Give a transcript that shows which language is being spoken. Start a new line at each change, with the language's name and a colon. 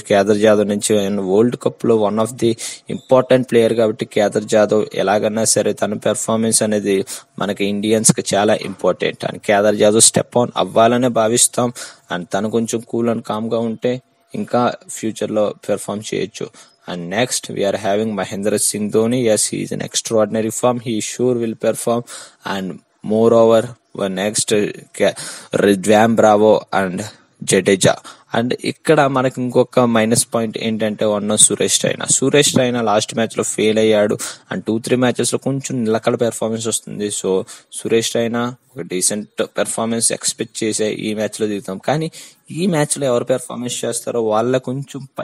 Telugu: కేదార్ జాదవ్ నుంచి world cup లో one of the important player కాబట్టి కేదార్ జాదవ్ ఎలాగన్నా సరే తన పెర్ఫార్మెన్స్ అనేది మనకి ఇండియన్స్ కి చాలా important. And Kedar Jadhav step on అవ్వాలనే భావిస్తాం. అండ్ తను కొంచెం
English: cool and calm
Telugu: గా ఉంటే ఇంకా ఫ్యూచర్ లో పెర్ఫార్మ్ చేయొచ్చు.
English: And next we are having Mahendra Singh Dhoni. Yes, he is in extraordinary form. He sure will perform. And moreover next Dwayne Bravo and Jadeja.
Telugu: And ఇక్కడ మనకి ఇంకొక మైనస్ పాయింట్ ఏంటంటే Suresh Raina last match లో ఫెయిల్ అయ్యాడు. And 2-3 matches లో కొంచెం నిలకడ performance వస్తుంది. సో సురేష్ రైనా ఒక డీసెంట్ పెర్ఫార్మెన్స్ ఎక్స్పెక్ట్ చేసే ఈ మ్యాచ్ లో దిగుతాం. కానీ ఈ మ్యాచ్ లో ఎవరు పెర్ఫార్మెన్స్ చేస్తారో వాళ్ళ కొంచెం